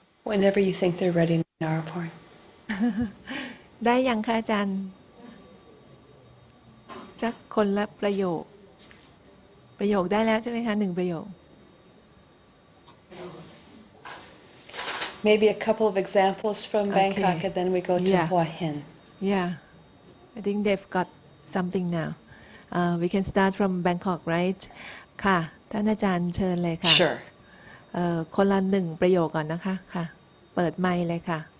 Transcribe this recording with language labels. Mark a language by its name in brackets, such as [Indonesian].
[English] Whenever you think they're ready, Naraporn. [Thai] ได้ยังคะอาจารย์สักคนละประโยคได้แล้วใช่ไหมคะ1ประโยค [English] Maybe a couple of examples from Bangkok and then we go to Hua Hin. Yeah, I think they've got something now. We can start from Bangkok, right? [Thai] ค่ะท่านอาจารย์เชิญเลยค่ะ [English] Sure. [Thai] คนละ1ประโยคก่อนนะคะค่ะเปิดไมค์เลยค่ะ